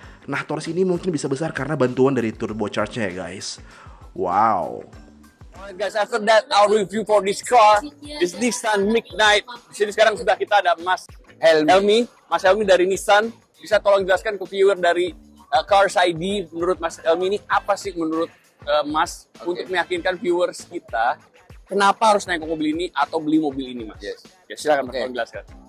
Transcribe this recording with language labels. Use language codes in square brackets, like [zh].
[id] Nah, torsi ini mungkin bisa besar karena bantuan dari turbocharged-nya ya guys. Wow. [en] Alright guys, after that our review for this car, this Nissan Magnite. [id] Di sini sekarang sudah kita ada Mas Helmi, Mas Helmi dari Nissan. Bisa tolong jelaskan ke viewer dari Cars ID, menurut Mas Helmi ini apa sih menurut Mas untuk meyakinkan viewers kita kenapa harus naik ke mobil ini atau beli mobil ini, Mas? [en] Yes. [id] Ya, silakan Mas, tolong jelaskan.